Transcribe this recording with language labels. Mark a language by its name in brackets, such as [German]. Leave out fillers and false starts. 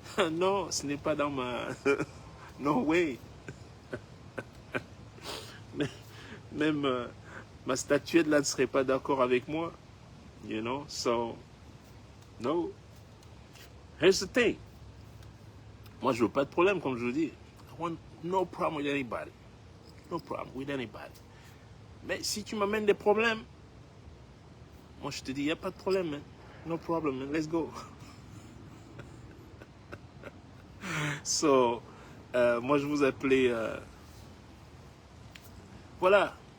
[French] Non, ce n'est pas dans ma... [English] No way. [French] Même ma statuette là ne serait pas d'accord avec moi. [English] You know, so... No. Here's the thing. [French] Moi, je veux pas de problème, comme je vous dis. [English] I want no problem with anybody. No problem with anybody. [French] Mais si tu m'amènes des problèmes, moi, je te dis, il n'y a pas de problème, man. [English] No problem, man. Let's go. [French] So, moi, je vous appelais... Voilà.